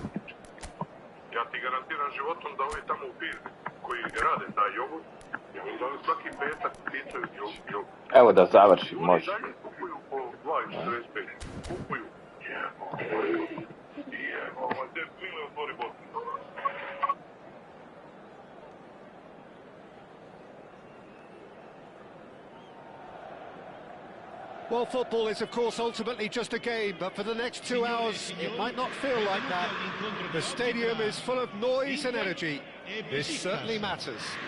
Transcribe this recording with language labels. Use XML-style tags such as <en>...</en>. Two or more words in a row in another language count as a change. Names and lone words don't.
<hr>Ja ti garantiram životom da ovi tamo u firmi koji rade taj jogurt, ja mislim da oni svaki petak pitaju Evo da završi, ljudi može. dalje kupuju po 2,45? Kupuju. Jebo, mile otvori botiš.</hr> <en>Well, football is, of course, ultimately just a game, but for the next 2 hours, it might not feel like that. The stadium is full of noise and energy. This certainly matters.</en>